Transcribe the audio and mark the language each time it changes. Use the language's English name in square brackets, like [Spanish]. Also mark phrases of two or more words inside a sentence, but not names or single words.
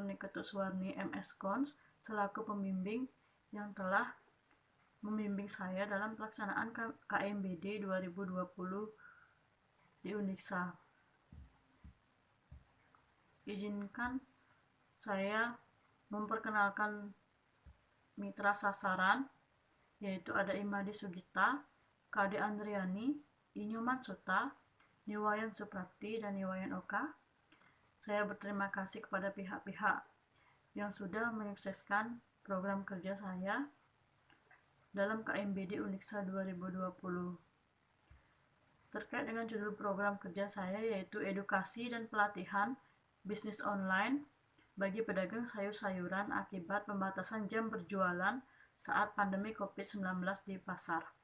[Indonesian] Niketus Warni MS Kons selaku pembimbing yang telah membimbing saya dalam pelaksanaan KMBD 2020 di Uniksa. Izinkan saya memperkenalkan mitra sasaran, yaitu ada Imadi Sugita, Kade Andriani, Inyoman Sota, Niwayan Suprapti, dan Niwayan Oka. Saya berterima kasih kepada pihak-pihak yang sudah menyukseskan program kerja saya dalam KMBD Uniksa 2020. Terkait dengan judul program kerja saya, yaitu edukasi dan pelatihan bisnis online bagi pedagang sayur-sayuran akibat pembatasan jam berjualan saat pandemi COVID-19 di pasar.